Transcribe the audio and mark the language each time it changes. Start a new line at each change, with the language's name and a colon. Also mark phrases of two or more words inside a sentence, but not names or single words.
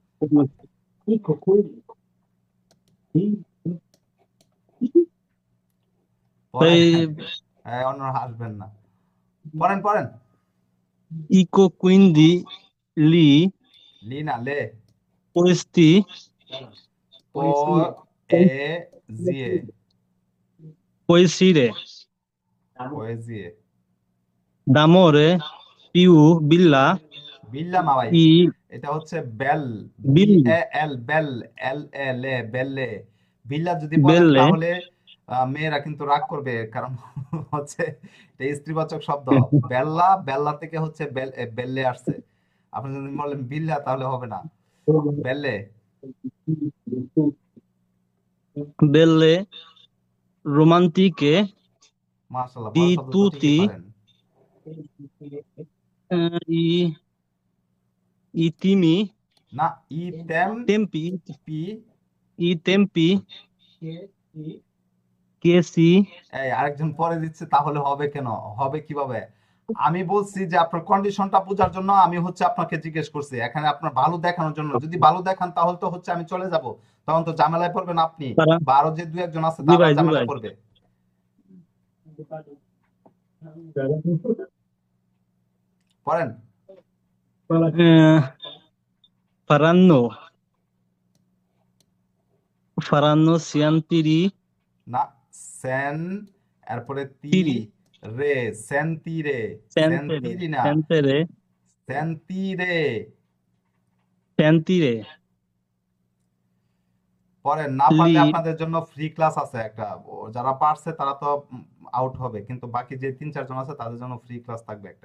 Bangla: ভাই পড়েন, অন্যরা হাসবেন না, পড়েন পড়েন।
Italian: Ecco quindi lì
Bangla: লি না, লে। questi পো এ জিয়ে, poesie পোয়েজিয়ে।
Italian: d'amore più bella
Bangla: বিল্লা না ভাই, i এটা হচ্ছে বেল, বি belle এ এল, বেল, এল এ লে, বেললে। বিল্লা যদি বলেন belle তাহলে মেয়েরা কিন্তু রাগ করবে, কারণ হচ্ছে এটা স্ত্রীবাচক শব্দ। বেল্লা, বেল্লা থেকে হচ্ছে বেল্লে আসছে। আপনি যদি বলেন বিল্লা তাহলে হবে না, বেল্লে।
Italian: belle romantiche
Bangla: মাশাআল্লাহ, di বড় শব্দ তো ঠিকই tutti পারেন।
Italian: i, i timi
Bangla: না, ই তেম tempi পি।
Italian: i tempi che si
Bangla: এই আরেকজন পরে দিচ্ছে, তাহলে হবে কেন? হবে কিভাবে? আমি বলছি যে আপনার কন্ডিশনটা বোঝার জন্য আমি হচ্ছে আপনাকে জিজ্ঞেস করছি, এখানে আপনার ভালো দেখানোর জন্য। যদি ভালো দেখান তাহলে তো হচ্ছে আমি চলে যাব, তখন তো ঝামেলায় পড়বেন আপনি, para বা আরো যে দু একজন আছে জি তারা ভাই জি ভাই ঝামেলায় পড়বে। পড়েন।
Italian: Eh, faranno faranno scientifici
Bangla: না, সেন, এরপরে তি, tiri রে, সেন্তিরে, সেন্তেরে সেন্তিরি না, সেন্তেরে সেন্তিরে। সেন্তিরে পরে না পারলে লি আপনাদের জন্য
English: free class
Bangla: আছে একটা, যারা পারছে তারা তো আউট হবে, কিন্তু বাকি যে 3-4 জন আছে তাদের জন্য
English: free class
Bangla: থাকবে একটা।